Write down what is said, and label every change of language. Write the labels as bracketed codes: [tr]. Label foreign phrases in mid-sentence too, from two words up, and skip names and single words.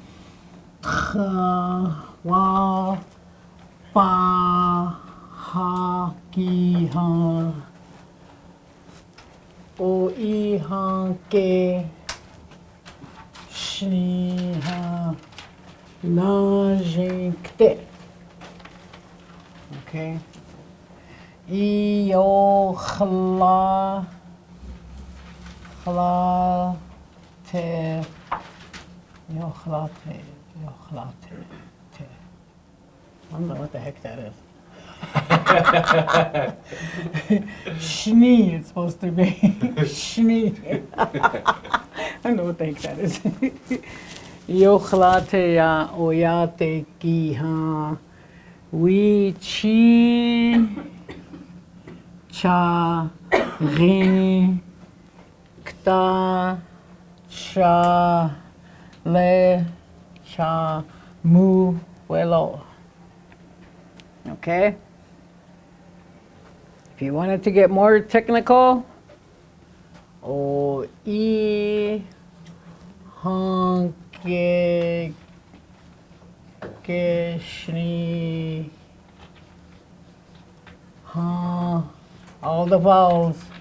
[lkt] wa, ba, ha, ki, ha, o, I, ha, ke, shi, ha, na, jin, kte. Okay. Yo, khla, te, yo, te. [en] I don't know what the heck that is. Shni, it's supposed to be. [lkt] Shni. [en] I don't know what the heck that is. [lkt] Yo, te, ya, oyate, ki, ha. We, chi, cha, ri, kta, cha, le, cha, mu, welo. [en] Okay? If you wanted to get more technical, [lkt] o, I, hon, ke, shni, ha, [en] all the vowels.